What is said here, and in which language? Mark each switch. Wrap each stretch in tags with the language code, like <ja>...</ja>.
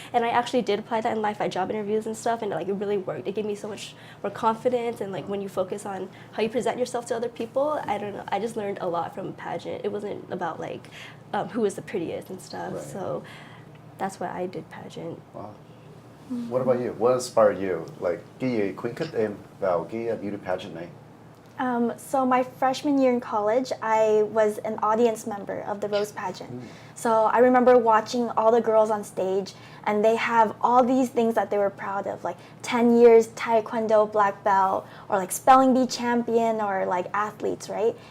<en>And I actually did apply that in life at job interviews and stuff, and like it really worked. It gave me so much more confidence, and like when you focus on how you present yourself to other people, I don't know, I just learned a lot from pageant. It wasn't about like who was the prettiest and stuff. Right. So that's why I did pageant. Wow. What about you? What inspired you?</en> <vi>Like, cái gì khuyến khích em vào cái beauty pageant này?</vi> <en>So my freshman year in college, I was an audience member of the Rose Pageant. So I remember watching all the girls on stage, and they have all these things that they were proud of, like 10 years Taekwondo black belt, or like spelling bee champion, or like athletes, right?</en>